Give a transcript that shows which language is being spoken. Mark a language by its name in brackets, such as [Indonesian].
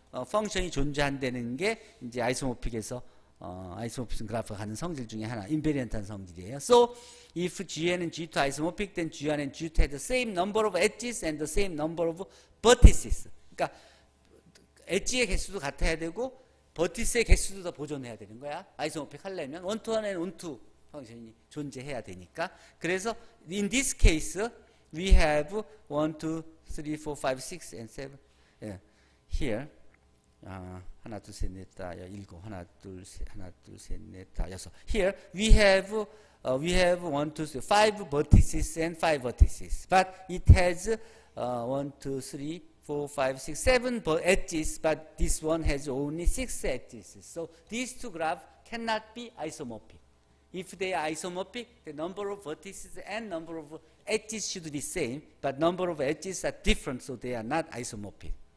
[Korean] 펑션이 존재한다는 게 이제 아이소모픽에서 아이소모피즘 그래프가 갖는 성질 중에 하나, 인베리언트한 성질이에요. [English] So, if Gn and G2 isomorphic, then G1 and G2 have the same number of edges and the same number of vertices. [Korean] 그러니까 엣지의 개수도 같아야 되고 버티스의 개수도 더 보존해야 되는 거야. 아이소모픽 하려면 원투원 앤 원투 펑션이 존재해야 되니까. [English] 그래서 in this case we have 1, 2, 3, 4, 5, 6 and 7 here. [Korean] 하나 둘 셋 넷 다 일곱 하나 둘 셋 넷 다 여섯. [English] Here we have 1, 2, 3, 5 vertices and 5 vertices, but it has 1, 2, 3, 4, 5, 6, 7 edges, but this one has only 6 edges. So these two graphs cannot be isomorphic. If they are isomorphic, the number of vertices and number of edges should be same, but number of edges are different, so they are not isomorphic.